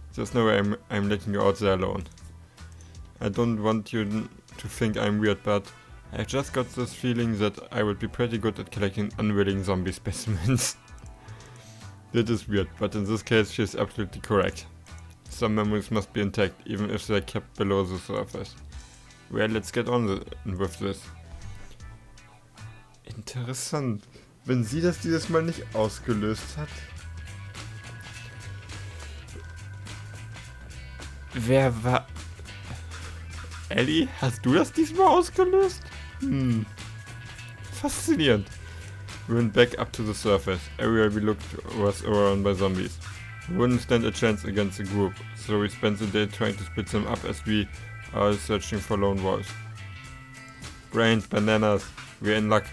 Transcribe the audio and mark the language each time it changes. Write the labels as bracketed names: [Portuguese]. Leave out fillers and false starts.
[English] There's no way I'm letting you out there alone. I don't want you to think I'm weird, but I've just got this feeling that I would be pretty good at collecting unwilling zombie specimens. That is weird, but in this case she's absolutely correct. Some memories must be intact, even if they're kept below the surface. Well, let's get on with this. [German] Interessant. Wenn sie das dieses Mal nicht ausgelöst hat. Wer war... Ellie, hast du das diesmal ausgelöst? Faszinierend. [English] We went back up to the surface. Everywhere we looked was overrun by zombies. We wouldn't stand a chance against the group, so we spent the day trying to split them up as we are searching for lone wolves. Brains, bananas. We're in luck.